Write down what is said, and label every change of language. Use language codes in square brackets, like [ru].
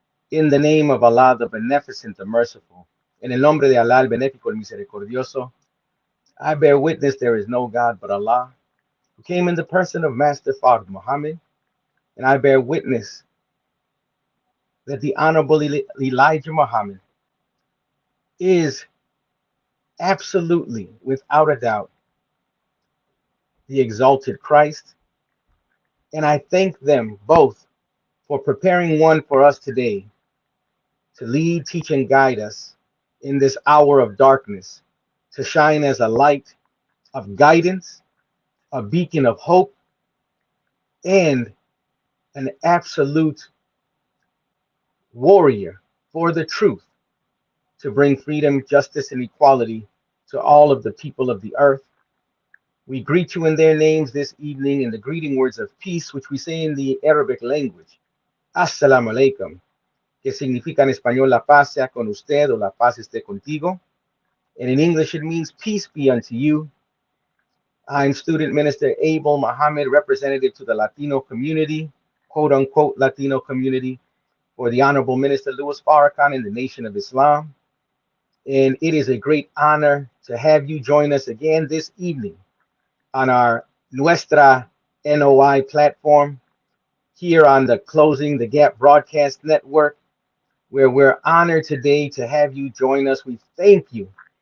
[en] In the name of Allah, the Beneficent, the Merciful. [es] En el nombre de Allah, el Benéfico, el Misericordioso. [en] I bear witness there is no God but Allah, who came in the person of Master Fard Muhammad. And I bear witness that the Honorable Elijah Muhammad is absolutely, without a doubt, the exalted Christ. And I thank them both for preparing one for us today to lead, teach, and guide us in this hour of darkness, to shine as a light of guidance, a beacon of hope, and an absolute warrior for the truth, to bring freedom, justice, and equality to all of the people of the earth. We greet you in their names this evening in the greeting words of peace, which we say in the Arabic language. [ar] Assalamu alaikum, [es] que significa en español la paz sea con usted o la paz esté contigo. [en] And in English, it means peace be unto you. I'm Student Minister Abel Muhammad, representative to the Latino community, quote unquote Latino community, for the Honorable Minister Louis Farrakhan in the Nation of Islam. And it is a great honor to have you join us again this evening on our Nuestra NOI platform here on the Closing the Gap Broadcast Network, where we're honored today to have you join us. We thank you.